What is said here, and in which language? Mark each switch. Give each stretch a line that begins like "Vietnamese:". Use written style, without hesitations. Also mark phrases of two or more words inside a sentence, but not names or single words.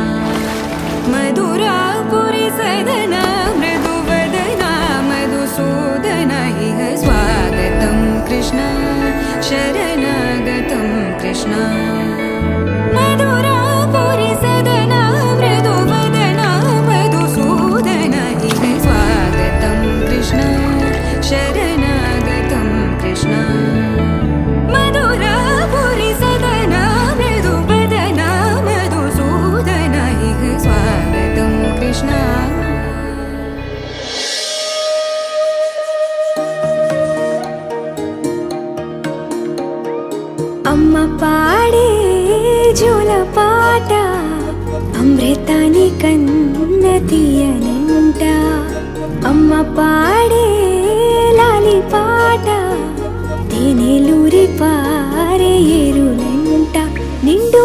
Sanskrit: मधुरापुरी सदना मृदुवदना मधुसूदन इह स्वागतं कृष्ण शरणागतं कृष्ण मधुरापुरी सदना मृदुवदना मधुसूदन इह स्वागतं कृष्ण शरणागतं कृष्ण मधुरापुरी सदना मृदुवदना मधुसूदन इह स्वागतं कृष्ण
Telugu: అమ్మ పాడే జోలపాట అమృతాని కన్న తీయనంట అమ్మ పాడే లాలి పాట తేనెలూరి పారే ఏరులంట నిండు